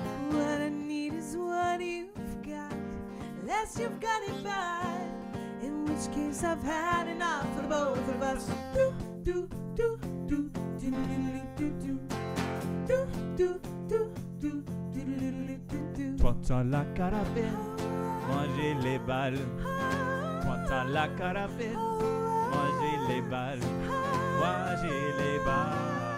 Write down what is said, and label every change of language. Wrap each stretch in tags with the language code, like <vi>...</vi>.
<en>What I need is what you've got, unless you've got it bad, in which case I've had enough for the both of us. Do do do do do do do do do do do do do.</en> <fr>Toi t'as la carabine, moi j'ai les balles. Toi t'as la carabine, moi j'ai les balles. Moi j'ai les balles.</fr>